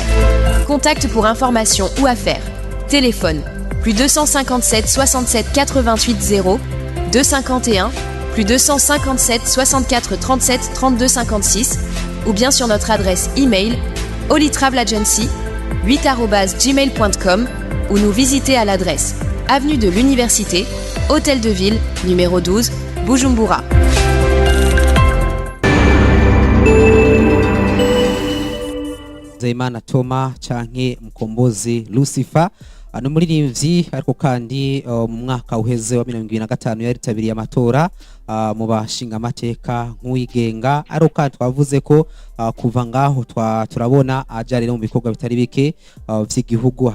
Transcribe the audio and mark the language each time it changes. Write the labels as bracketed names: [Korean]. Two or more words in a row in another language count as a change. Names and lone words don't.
[French] Contact pour informations ou affaires. Téléphone plus 257 67 88 0 251 plus 257 64 37 32 56 ou bien sur notre adresse email olitravelAgency8@gmail.com ou nous visiter à l'adresse avenue de l'Université, Hôtel de Ville, numéro 12, Bujumbura. [Rundi] Nzeyimana Thomas canke Mukombozi Lucifer, ano muririmbyi ariko kandi mu mwaka uheze wa 2025 yaritabiriye amatora mu bashinga amateka nk'uwigenga, ariko kandi twavuze ko kuva ngaho turabona aja rero mu bikorwa bitari bike vy'igihugu.